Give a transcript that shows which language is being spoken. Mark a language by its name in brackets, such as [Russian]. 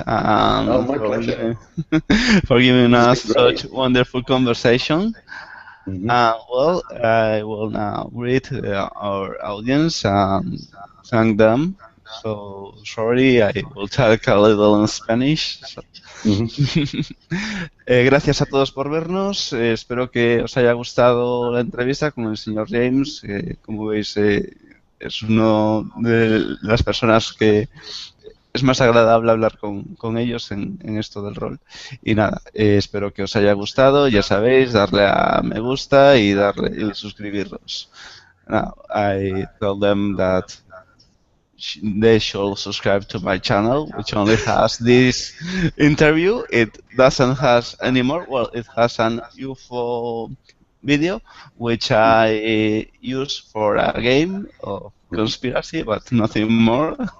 [English] My pleasure. For giving us such wonderful conversation. Mm-hmm. Well, I will now greet our audience and thank them. So, sorry, I will talk a little in Spanish. So. [Spanish] Gracias a todos por vernos. Espero que os haya gustado la entrevista con el señor James. Como veis, es una de las personas que es más agradable hablar con ellos en esto del rol. Y nada, espero que os haya gustado. Ya sabéis, darle a me gusta y suscribiros. [English] Now, I tell them that they should subscribe to my channel, which only has this interview. It doesn't has anymore. Well, it has an UFO video, which I use for a game of conspiracy, but nothing more.